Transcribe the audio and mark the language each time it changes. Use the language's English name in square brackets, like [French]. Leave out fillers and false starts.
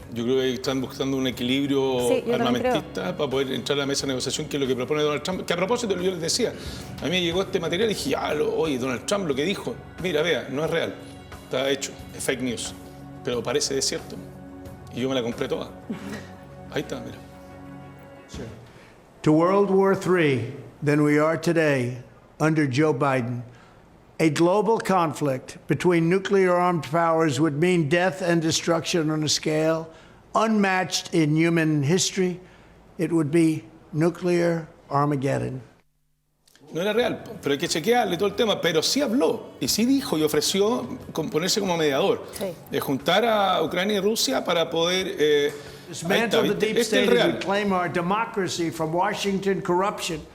[Spanish] Yo creo que están buscando un equilibrio armamentista para poder entrar a la mesa de negociación, que es lo que propone Donald Trump. Que a propósito, yo les decía, a mí me llegó este material y dije, oye, Donald Trump lo que dijo, mira, vea, no es real, está hecho, es fake news, pero parece de cierto. Y yo me la compré toda. Ahí está, mira. [English] To World War III than we are today under Joe Biden. A global conflict between nuclear-armed powers would mean death and destruction on a scale unmatched in human history. It would be nuclear Armageddon. [Spanish] No era real, pero hay que chequearle todo el tema. Pero sí habló y sí dijo y ofreció ponerse como mediador, de juntar a Ucrania y Rusia para poder [English] dismantle the deep state and reclaim our democracy from Washington corruption.